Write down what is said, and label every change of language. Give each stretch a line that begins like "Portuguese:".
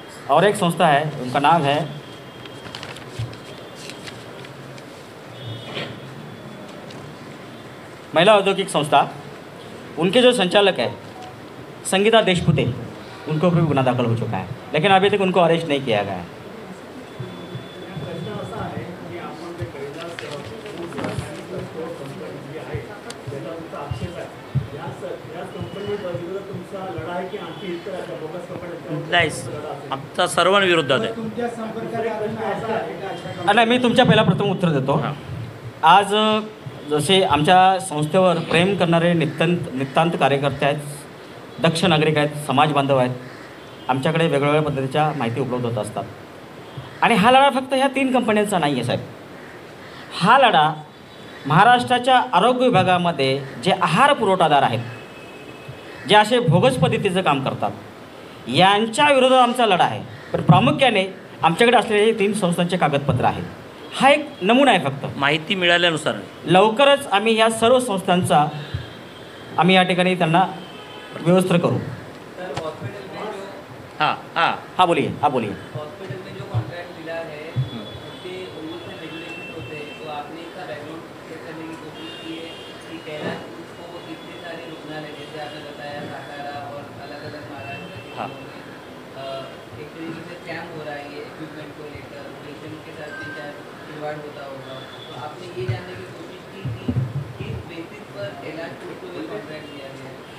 Hindi: और एक संस्था है, उनका नाम है महिला औद्योगिक संस्था, उनके जो संचालक है संगीता देशपुते, उनके ऊपर भी गुना दाखल हो चुका है, लेकिन अभी तक उनको अरेस्ट नहीं किया गया है.
Marathi: प्रश्न असा आहे की आपण जे कैलास फूड रासायनिक स्टोअर कंपनी जी आहे त्याचा तुमचा आक्षेप आहे, याच कंपनीविरुद्ध तुमचा लढा आहे की आणखी इतर अशा बोगस कंपन्यांच्या नाही, आमचा सर्वांविरोधात आहे. तुमच्या संपर्कात असा आहे का अशा नाही, मी तुमच्या पहिला प्रथम उत्तर देतो. हां. आज जसे आमच्या संस्थेवर प्रेम करणारे नितांत कार्यकर्ते आहेत, दक्ष नागरिक आहेत, समाज बांधव आहेत, आमच्याकडे वेगवेगळ्या पद्धतीच्या माहिती उपलब्ध होत असतात. आणि हा लढा फक्त ह्या 3 कंपन्यांचा नाही आहे साहेब. हा लढा महाराष्ट्राच्या आरोग्य विभागामध्ये जे आहार पुरवठादार आहेत, जे असे भोगस पद्धतीचं काम करतात, यांच्या विरोधात आमचा लढा आहे. पण प्रामुख्याने आमच्याकडे असलेले हे 3 संस्थांचे कागदपत्र आहेत. हा एक नमुना आहे फक्त. माहिती मिळाल्यानुसार लवकरच आम्ही ह्या सर्व संस्थांचा आम्ही या ठिकाणी त्यांना व्यवस्थित करू.
Hindi: सर हॉस्पिटल में जो हां हां हा बोलिए. हॉस्पिटल में जो कॉन्ट्रैक्ट मिला है उसके रूल्स एंड रेगुलेशन होते हैं, तो आपने इसका बैकग्राउंड चेक करने की कोशिश की है कि कैलाश को इतने सारे रुग्णालय जैसे आपने बताया सातारा और अलग अलग महाराष्ट्र के हाँ. जिलों में एक तरीके से स्कैम हो रहा है ये इक्विपमेंट को लेकर, पेशेंट के साथ भी शायद खिलवाड़ होता होगा, तो आपने ये जानने की कोशिश की कि किस बेसिस पर कैलाश फूड को ये कॉन्ट्रैक्ट दिया गया है?